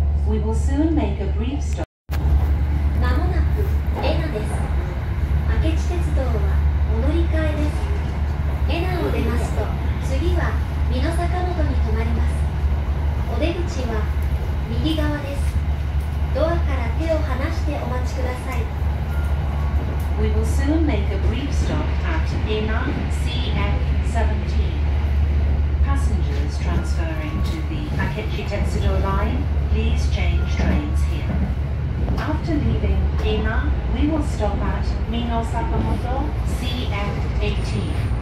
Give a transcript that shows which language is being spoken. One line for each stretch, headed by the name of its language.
English: We will soon make a brief stop.
Japanese: まもなく恵那です。明智鉄道はお乗り換えです。恵那を出ますと次は美濃坂本に停まります。お出口は右側です。ドアから手を離してお待ちください。
English: We will soon make a brief stop at Ina CF17. Passengers transferring to the Akechi Tetsudo line, please change trains here. After leaving Ina, we will stop at Mino Sakamoto CF18.